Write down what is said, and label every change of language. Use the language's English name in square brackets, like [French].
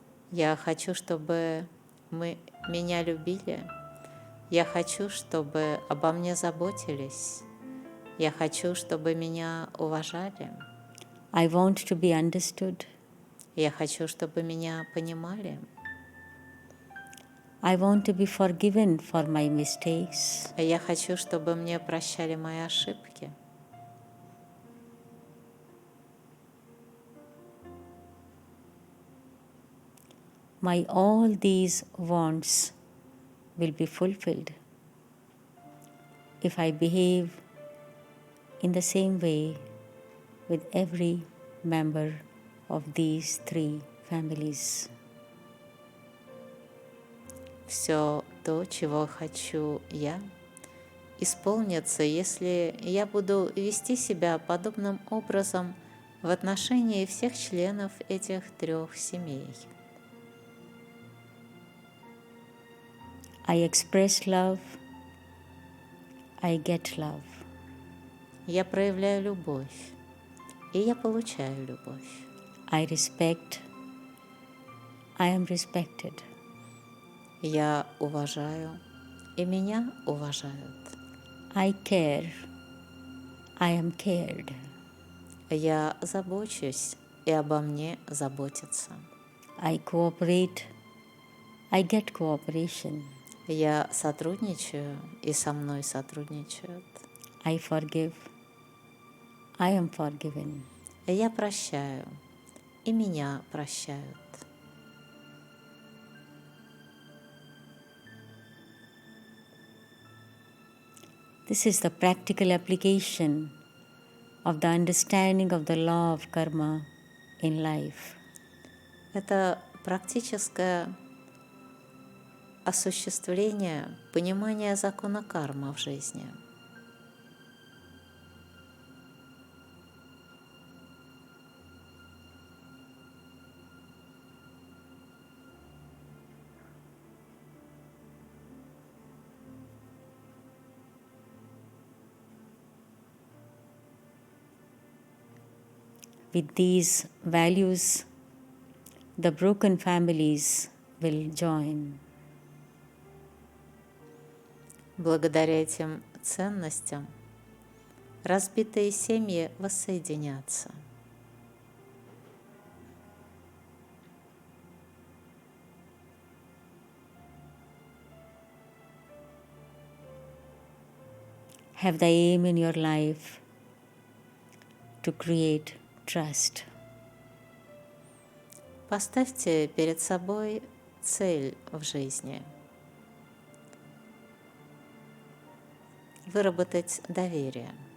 [Russian] Я хочу, чтобы меня любили. Я хочу, чтобы обо мне заботились. Я хочу, чтобы меня уважали. [English] I want to be understood. [Russian] Я хочу, чтобы меня понимали. [English] I want to be forgiven for my mistakes. [Russian] Я хочу, чтобы мне прощали мои ошибки. [English] All these wants will be fulfilled if I behave in the same way with every member of these three families. [Russian] Все то, чего хочу я, исполнится, если я буду вести себя подобным образом в отношении всех членов этих 3 семей. [English] I express love, I get love. [Russian] Я проявляю любовь, и я получаю любовь. [English] I respect, I am respected. [Russian] Я уважаю, и меня уважают. [English] I care, I am cared. [Russian] Я забочусь, и обо мне заботятся. [English] I cooperate, I get cooperation. [Russian] Я сотрудничаю, и со мной сотрудничают. [English] I forgive, I am forgiven. [Russian] Я прощаю, и меня прощают. [English] This is the practical application of the understanding of the law of karma in life. [Russian] Это практическое осуществление понимания закона кармы в жизни. [English] With these values, the broken families will join. [Russian] Благодаря этим ценностям разбитые семьи воссоединятся. [English] Have the aim in your life to create trust. [Russian] Поставьте перед собой цель в жизни. Выработать доверие.